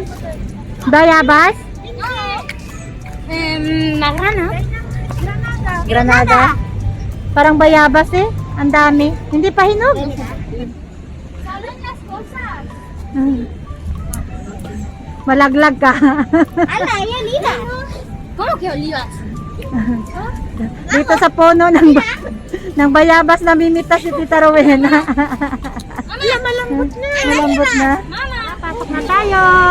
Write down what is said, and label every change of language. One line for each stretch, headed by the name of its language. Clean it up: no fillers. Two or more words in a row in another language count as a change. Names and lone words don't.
Filipino: Bayabas? Granada. Parang bayabas eh. Ang dami. Hindi pa hinog. Malaglag ka.
Spanish: Ala, hay olivas. ¿Cómo que olivas?
Filipino: Dito sa puno ng bayabas namimitas si Tita Rowena. Malambot na. Malambot na. Mama, Pasok na tayo.